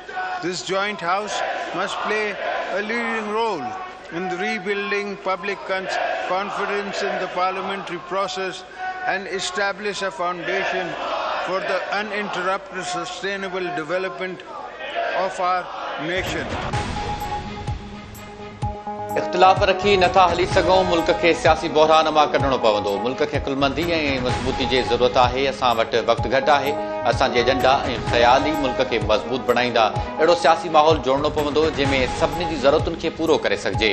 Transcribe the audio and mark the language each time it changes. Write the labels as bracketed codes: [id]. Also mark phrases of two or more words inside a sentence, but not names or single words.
[en] This joint house must play a leading role in the rebuilding public confidence in the parliamentary process and establish a foundation for the uninterrupted sustainable development of our nation. [sd] इख्तिलाफ़ रखी नथा हली सघूं, मुल्क खे सियासी बहरान मां कढणो पवंदो। मुल्क खे अकुलमंदी ऐं मज़बूती जी ज़रूरत आहे। असां वटि वक़्तु घटि आहे। असांजे एजेंडा ऐं ख़्याल ई मुल्क खे मज़बूत बणाईंदा। अहिड़ो सियासी माहौल जोड़णो पवंदो जंहिंमें सभिनी जी ज़रूरतुनि खे पूरो करे सघिजे।